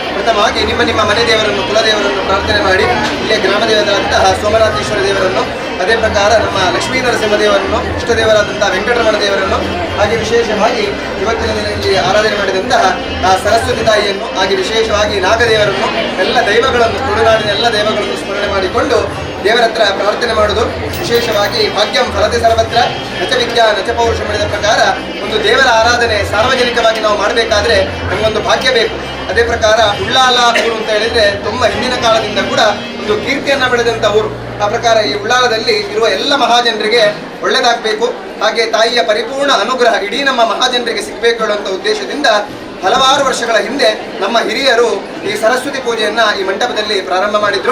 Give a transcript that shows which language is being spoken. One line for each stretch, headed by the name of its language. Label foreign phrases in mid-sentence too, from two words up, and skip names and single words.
Kannada: ಪ್ರಥಮವಾಗಿ ನಿಮ್ಮ ಮನೆ ದೇವರನ್ನು ಕುಲದೇವರನ್ನು ಪ್ರಾರ್ಥನೆ ಮಾಡಿ ಇಲ್ಲಿಯ ಗ್ರಾಮ ದೇವರಾದಂತಹ ಸೋಮನಾಥೇಶ್ವರ ದೇವರನ್ನು, ಅದೇ ಪ್ರಕಾರ ನಮ್ಮ ಲಕ್ಷ್ಮೀ ನರಸಿಂಹ ದೇವರನ್ನು, ಇಷ್ಟದೇವರಾದಂತಹ ವೆಂಕಟರಮಣ ದೇವರನ್ನು, ಹಾಗೆ ವಿಶೇಷವಾಗಿ ಇವತ್ತಿನ ದಿನದಲ್ಲಿ ಆರಾಧನೆ ಮಾಡಿದಂತಹ ಸರಸ್ವತಿ ತಾಯಿಯನ್ನು, ಹಾಗೆ ವಿಶೇಷವಾಗಿ ನಾಗದೇವರನ್ನು, ಎಲ್ಲ ದೈವಗಳನ್ನು, ತುಳುನಾಡಿನ ಎಲ್ಲ ದೈವಗಳನ್ನು ಸ್ಮರಣೆ ಮಾಡಿಕೊಂಡು ದೇವರ ಹತ್ರ ಪ್ರಾರ್ಥನೆ ಮಾಡುವುದು. ವಿಶೇಷವಾಗಿ
Sanskrit: ಭಾಗ್ಯಂ ಫಲತೆ ಸರ್ವತ್ರ ನಚ ವಿದ್ಯಾ ನಚ ಪೌರುಷ
Kannada: ಮಾಡಿದ ಪ್ರಕಾರ ಒಂದು ದೇವರ ಆರಾಧನೆ ಸಾರ್ವಜನಿಕವಾಗಿ ನಾವು ಮಾಡಬೇಕಾದ್ರೆ ನಮಗೊಂದು ಭಾಗ್ಯ ಬೇಕು. ಅದೇ ಪ್ರಕಾರ ಉಳ್ಳಾಲ ಊರು ಅಂತ ಹೇಳಿದ್ರೆ ತುಂಬ ಹಿಂದಿನ ಕಾಲದಿಂದ ಕೂಡ ಒಂದು ಕೀರ್ತಿಯನ್ನು ಬೆಳೆದಂಥ ಊರು. ಆ ಪ್ರಕಾರ ಈ ಉಳ್ಳಾಲದಲ್ಲಿ ಇರುವ ಎಲ್ಲ ಮಹಾಜನರಿಗೆ ಒಳ್ಳೆಯದಾಗಬೇಕು, ಹಾಗೆ ತಾಯಿಯ ಪರಿಪೂರ್ಣ ಅನುಗ್ರಹ ಇಡೀ ನಮ್ಮ ಮಹಾಜನರಿಗೆ ಸಿಗಬೇಕು ಹೇಳುವಂಥ ಉದ್ದೇಶದಿಂದ ಹಲವಾರು ವರ್ಷಗಳ ಹಿಂದೆ ನಮ್ಮ ಹಿರಿಯರು ಈ ಸರಸ್ವತಿ ಪೂಜೆಯನ್ನು ಈ ಮಂಟಪದಲ್ಲಿ ಪ್ರಾರಂಭ ಮಾಡಿದ್ರು.